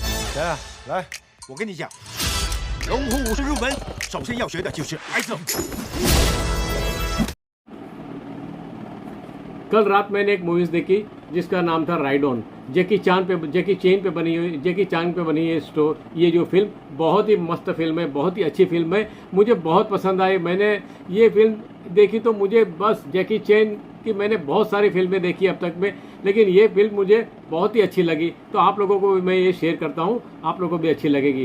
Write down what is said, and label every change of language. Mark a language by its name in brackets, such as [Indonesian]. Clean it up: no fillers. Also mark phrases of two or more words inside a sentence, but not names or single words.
[Chinese] 谁啊？来，我跟你讲，龙虎武术入门，首先要学的就是挨揍。 [Hindi] कल रात मैंने एक मूवीज़ देखी जिसका नाम था राइड ऑन। जैकी चैन पे बनी ये जो फिल्म बहुत ही मस्त फिल्म है, बहुत ही अच्छी फिल्म है, मुझे बहुत पसंद आई। मैंने ये फिल्म देखी तो मुझे बस जैकी चैन की मैंने बहुत सारी फिल्में देखी अब तक में, लेकिन ये फिल्म मुझे बहुत ही अच्छी लगी, तो आप लोगों को भी मैं ये शेयर करता हूँ, आप लोगों को भी अच्छी लगेगी।